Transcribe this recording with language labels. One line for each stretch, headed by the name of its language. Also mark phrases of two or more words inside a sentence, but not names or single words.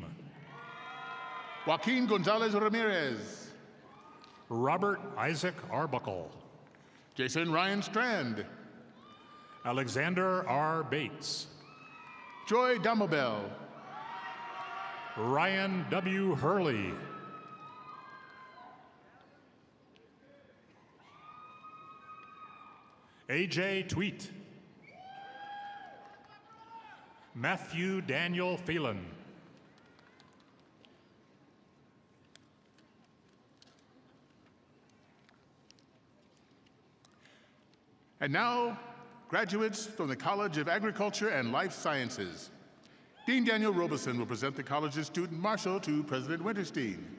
English: Joaquin Gonzalez Ramirez. Robert Isaac Arbuckle. Jason Ryan Strand. Alexander R. Bates. Joy Damobel. Ryan W. Hurley. A.J. Tweet. Matthew Daniel Phelan. And now, graduates from the College of Agriculture and Life Sciences. Dean Daniel Robeson will present the college's student marshal to President Winterstein.